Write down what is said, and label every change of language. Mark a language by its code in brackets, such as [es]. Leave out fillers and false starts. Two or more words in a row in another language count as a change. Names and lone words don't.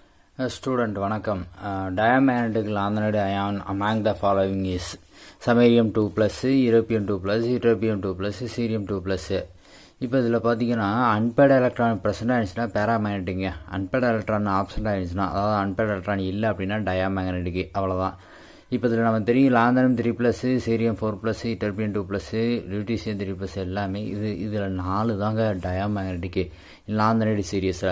[en] Student வணக்கம். Diamagnetic lanthanide ion among the following is samarium 2 plus, europium 2 plus, ytterbium 2 plus, cerium 2 plus. [ta] இப்போ இதில் பார்த்தீங்கன்னா [en] unpaired electron present [ta] ஆகிடுச்சுன்னா பேராமேக்னெட்டிங்க, [en] unpaired electron absent [ta] ஆகிடுச்சுன்னா அதாவது [en] unpaired electron [ta] இல்லை அப்படின்னா டயாமேக்னெட்டிக், அவ்வளோதான். இப்போ இதில் நம்ம தெரியும் [en] lanthanum 3 plus, cerium 4 plus, terbium 2 plus, lutetium 3 plus [ta] எல்லாமே இதில் 4 தாங்க [en] diamagnetic lanthanide series.